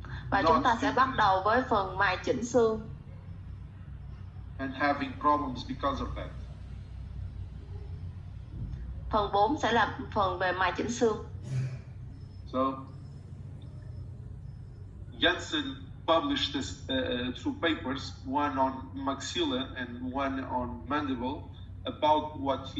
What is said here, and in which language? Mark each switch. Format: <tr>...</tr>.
<vi>Và chúng ta sẽ bắt đầu với phần mài chỉnh xương.</vi> <en>And having problems because of that.</en> <vi>Phần 4 sẽ là phần về mài chỉnh xương.</vi> <en>So, Janssen published this, two papers, one on maxilla and one on mandible, about what</en>